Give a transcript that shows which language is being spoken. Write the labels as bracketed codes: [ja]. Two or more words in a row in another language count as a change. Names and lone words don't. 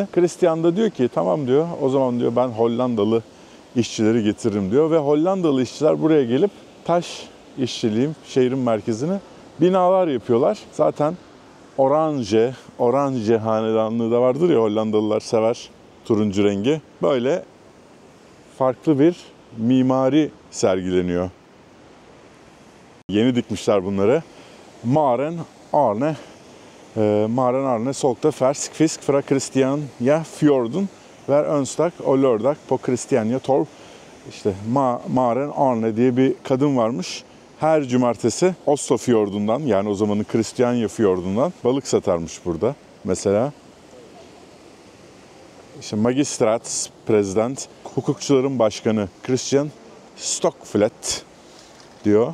[tr] Christian da diyor ki, tamam diyor, o zaman diyor ben Hollandalı işçileri getiririm diyor ve Hollandalı işçiler buraya gelip taş işçiliğin şehrin merkezine binalar yapıyorlar. Zaten Oranje hanedanlığı da vardır ya, Hollandalılar sever turuncu rengi. Böyle farklı bir mimari sergileniyor. Yeni dikmişler bunları. [no] Maren Arne Maren Arne solgte fersk fisk fra Christiania fjorden hver onsdag og lørdag på Christiania Torv. [tr] İşte Maren Arne diye bir kadın varmış. Her cumartesi Oslo Fjordundan, yani o zamanın Christiania Fjordundan balık satarmış burada. Mesela işte Magistrats President, hukukçuların başkanı Christian Stockflet diyor.